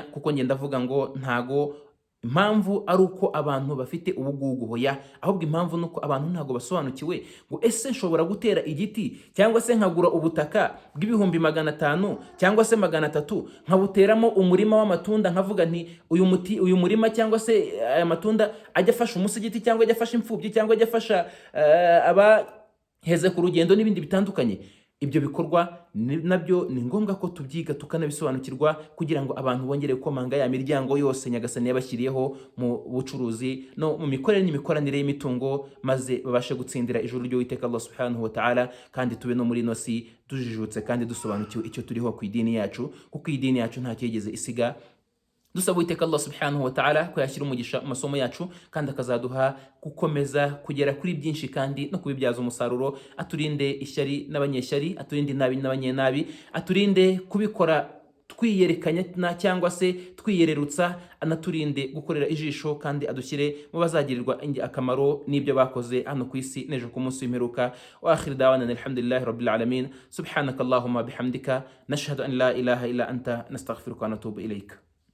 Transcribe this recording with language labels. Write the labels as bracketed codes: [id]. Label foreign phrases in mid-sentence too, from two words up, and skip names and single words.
[rw] Kuko ngenda ndavuga ngo ntago impamvu ari uko abantu bafite ubugugu, hoya, ahubwo impamvu nuko abantu ntago basobanukiwe ngo ese nshobora gutera igiti cyangwa se nkagura ubutaka bw'ibihumbi 500 cyangwa se 300, nkabuteramo umurima w'amatunda, nkavuga nti uyu murima cyangwa se aya matunda ajya afasha umusigiti cyangwa ajya afasha imfubyi cyangwa ajya afasha abaheze ku rugendo n'ibindi bitandukanye. Ibyo bikorwa nabyo ni ngombwa ko tubyiga tukanabisobanukirwa kugira ngo abantu bongere gukomanga ya miryango yose Nyagasani yabashyiriyeho mu bucuruzi no mu mikorere n'imikoranire y'imitungo, maze babashe gutsindira ijuru ry'Uwiteka Allah [ar] سبحانه وتعالى, [rw] kandi tube no muri nosi tujijutse kandi dusobanukiwe icyo turiho ku idini yacu, kuko idini yacu nta cyigeze isiga. Dusaba Uwiteka Allah [ar] سبحانه وتعالى [rw] ko yashyira umugisha mu masomo yacu, kandi akazaduha gukomeza kugera kuri byinshi kandi no kubibyaza umusaruro. Aturinde ishyari n'abanyeshyari, aturinde inabi n'abanyenabi, aturinde kubikora twiyerekanya cyangwa se twiyererutsa, anaturinde gukorera ijisho, kandi adushyire mu bazagirirwa akamaro n'ibyo bakoze hano ku isi n'ejo ku munsi w'imperuka. [ar] وآخر دعوانا الحمد لله رب العالمين سبحانك اللهم وبحمدك نشهد أن لا إله إلا أنت نستغفرك ونتوب إليك.